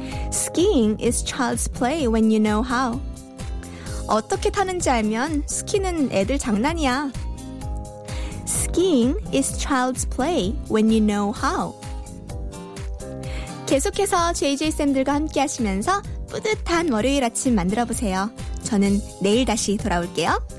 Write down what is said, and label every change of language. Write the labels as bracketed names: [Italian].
[English] Skiing is child's play when you know how. [Korean] 어떻게 타는지 알면 스키는 애들 장난이야. [English] Skiing is child's play when you know how. [Korean] 계속해서 JJ쌤들과 함께 하시면서 뿌듯한 월요일 아침 만들어보세요. 저는 내일 다시 돌아올게요.